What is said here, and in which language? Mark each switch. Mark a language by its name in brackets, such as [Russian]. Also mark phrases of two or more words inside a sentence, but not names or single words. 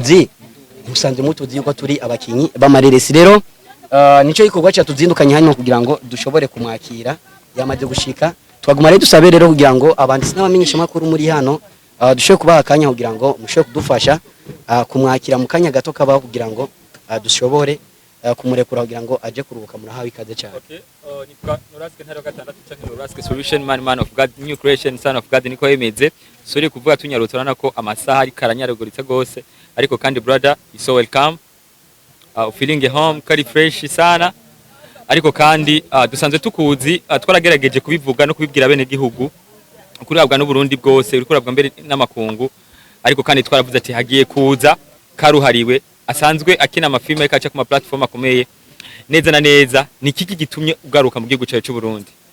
[Rundi] mutuzi yuko turi abakinyi b'amareresi rero nico gikorwa cya tuzindukanye hano kugira ngo dushobore kumwakira yamaze gushika twaguma rero dusabe rero kugira ngo abanditsi n'abamenyesha makuru muri hano dushobore kubaha akanya kugira ngo mushobore kudufasha kumwakira mu kanya gato kabaho kugira ngo dushobore kumurekura kugira ngo aje kuruhuka murahawe ikaze cyane. Okay, nitwa Nuraske ntaro gatandatu cyangwa Nuraske [English] solution man of God new creation son of God [Rundi] niko yemeze sori kuvuga tunyarutse urana ko amasaha ari karanyareguritse gose ariko kandi [English] brother is so welcome feeling home [Rundi] kari fresh sana ariko kandi dusanzwe tukuzi twaragerageje kubivuga no kubibwira bene gihugu kurabwa no Burundi bwose uri kurabwa mbere n'amakungu ariko kandi twaravuze ati hagiye kuza karuhariwe asanzwe akina amafilme kaca ku ma platform akomeye neza na neza ni kiki gitumye ugaruka mu gihugu cyacu cy'u Burundi